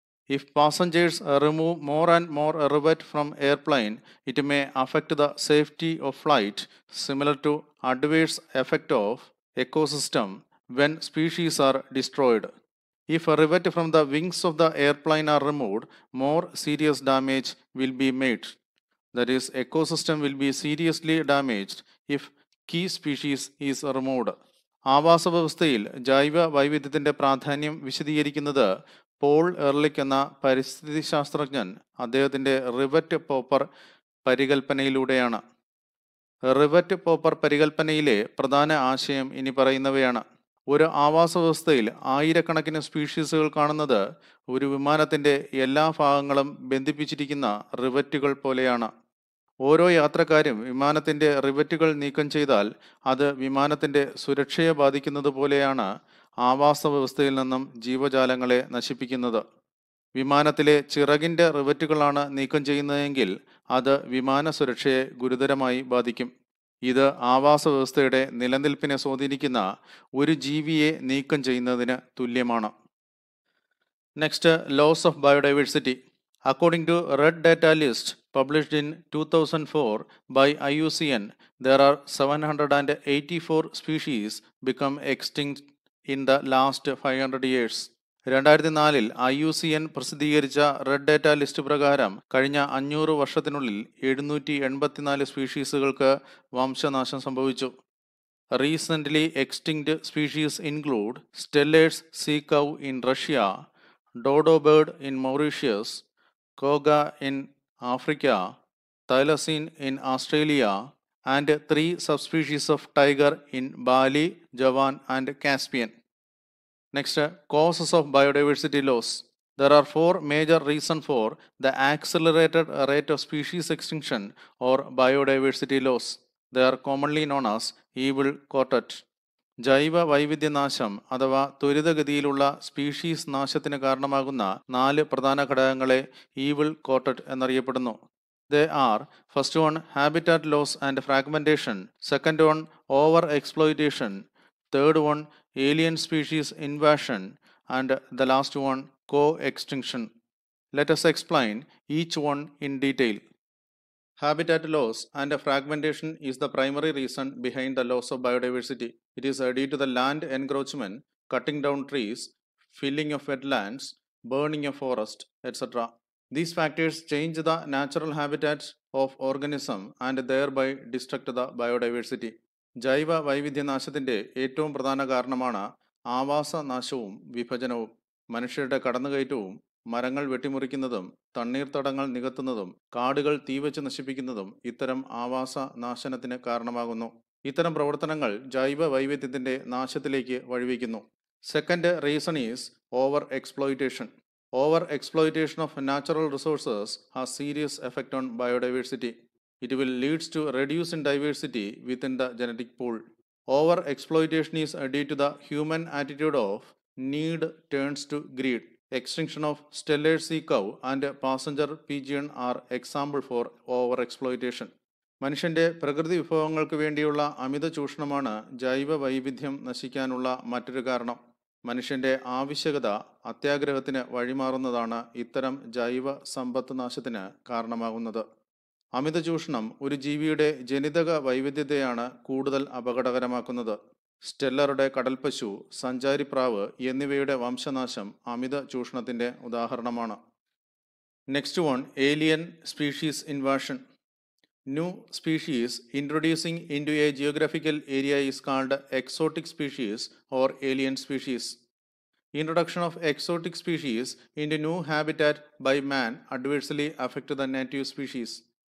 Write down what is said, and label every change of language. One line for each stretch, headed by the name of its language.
English: If passengers remove more and more rivet from airplane, it may affect the safety of flight, similar to adverse effect of ecosystem when species are destroyed. If a rivet from the wings of the airplane are removed, more serious damage will be made. That is, ecosystem will be seriously damaged if key species is removed.
Malayalam: ആവാസ വ്യവസ്ഥയിൽ ജൈവ വൈവിധ്യത്തിൻ്റെ പ്രാധാന്യം വിശദീകരിക്കുന്നത് Paul Ehrlich എന്ന പരിസ്ഥിതി ശാസ്ത്രജ്ഞൻ അദ്ദേഹത്തിൻ്റെ rivet-popper പരികൽപ്പനയിലൂടെയാണ്. Rivet-popper പരികൽപ്പനയിലെ പ്രധാന ആശയം ഇനി പറയുന്നവയാണ്. ഒരു ആവാസ വ്യവസ്ഥയിൽ ആയിരക്കണക്കിന് സ്പീഷീസുകൾ കാണുന്നത് ഒരു വിമാനത്തിൻ്റെ എല്ലാ ഭാഗങ്ങളും ബന്ധിപ്പിച്ചിരിക്കുന്ന റിവറ്റുകൾ പോലെയാണ്. ഓരോ യാത്രക്കാരും വിമാനത്തിൻ്റെ റിവറ്റുകൾ നീക്കം ചെയ്താൽ അത് വിമാനത്തിൻ്റെ സുരക്ഷയെ ബാധിക്കുന്നത് പോലെയാണ് ആവാസ വ്യവസ്ഥയിൽ നിന്നും ജീവജാലങ്ങളെ നശിപ്പിക്കുന്നത്. വിമാനത്തിലെ ചിറകിൻ്റെ റിവറ്റുകളാണ് നീക്കം ചെയ്യുന്നതെങ്കിൽ അത് വിമാന സുരക്ഷയെ ഗുരുതരമായി ബാധിക്കും. ഇത് ആവാസ വ്യവസ്ഥയുടെ നിലനിൽപ്പിനെ സ്വാധീനിക്കുന്ന ഒരു ജീവിയെ നീക്കം ചെയ്യുന്നതിന് തുല്യമാണ്.
English: Next, loss of biodiversity. According to Red Data List published in 2004 by IUCN, there are 784 species become extinct in the last 500 years.
Malayalam: 2004 IUCN പ്രസിദ്ധീകരിച്ച റെഡ് ഡാറ്റ ലിസ്റ്റ് പ്രകാരം കഴിഞ്ഞ 500 വർഷത്തിനുള്ളിൽ 784 സ്പീഷീസുകൾക്ക് വംശനാശം സംഭവിച്ചു.
English: Recently extinct species include Steller's sea cow in Russia, dodo bird in Mauritius, koga in Africa, thylacine in Australia, and 3 subspecies of tiger in Bali, Javan, and Caspian. Next, causes of biodiversity loss. There are 4 major reasons for the accelerated rate of species extinction or biodiversity loss. They are commonly known as evil quartet.
Malayalam: ജൈവ വൈവിധ്യനാശം അഥവാ ത്വരിതഗതിയിലുള്ള species നാശത്തിന് കാരണമാകുന്ന 4 പ്രധാന ഘടകങ്ങളെ evil കോട്ടറ്റ് എന്നറിയപ്പെടുന്നു.
English: They are: first one, habitat loss and fragmentation; second one, over exploitation; third one, alien species invasion; and the last one, co-extinction. Let us explain each one in detail. Habitat loss and fragmentation is the primary reason behind the loss of biodiversity. It is due to the land encroachment, cutting down trees, filling of wetlands, burning of forest, etc. These factors change the natural habitats of organism and thereby destruct the biodiversity.
Malayalam: ജൈവ വൈവിധ്യനാശത്തിന്റെ ഏറ്റവും പ്രധാന കാരണമാണ് ആവാസനാശവും വിഭജനവും. മനുഷ്യരുടെ കടന്നുകയറ്റവും മരങ്ങൾ വെട്ടിമുറിക്കുന്നതും തണ്ണീർത്തടങ്ങൾ നികത്തുന്നതും കാടുകൾ തീവച്ച് നശിപ്പിക്കുന്നതും ഇത്തരം ആവാസ നാശനത്തിന് കാരണമാകുന്നു. ഇത്തരം പ്രവർത്തനങ്ങൾ ജൈവ വൈവിധ്യത്തിന്റെ നാശത്തിലേക്ക് വഴിവെക്കുന്നു.
English: Second reason is over exploitation. Over exploitation of natural resources has serious effect on biodiversity. It will lead to reduce in diversity within the genetic pool. Over exploitation is due to the human attitude of need turns to greed. Extinction of Steller's sea cow and passenger pigeon are example for over exploitation.
Malayalam: മനുഷ്യന്റെ പ്രകൃതി വിഭവങ്ങൾക്ക് വേണ്ടിയുള്ള അമിത ചൂഷണമാണ് ജൈവ വൈവിധ്യം നശിക്കാനുള്ള മറ്റൊരു കാരണം. മനുഷ്യന്റെ ആവശ്യകത അത്യാഗ്രഹത്തിന് വഴിമാറുന്നതാണ് ഇത്തരം ജൈവ സമ്പത്ത് നാശത്തിന് കാരണമാകുന്നത്. അമിത ചൂഷണം ഒരു ജീവിയുടെ ജനിതക വൈവിധ്യത്തെയാണ് കൂടുതൽ അപകടകരമാക്കുന്നത്. സ്റ്റെല്ലറുടെ കടൽപ്പശു, സഞ്ചാരിപ്രാവ് എന്നിവയുടെ വംശനാശം അമിത ചൂഷണത്തിന്റെ ഉദാഹരണമാണ്.
English: Next one, alien species invasion. New species introducing into a geographical area is called exotic species or alien species. Introduction of exotic species into new habitat by man adversely affect the native species.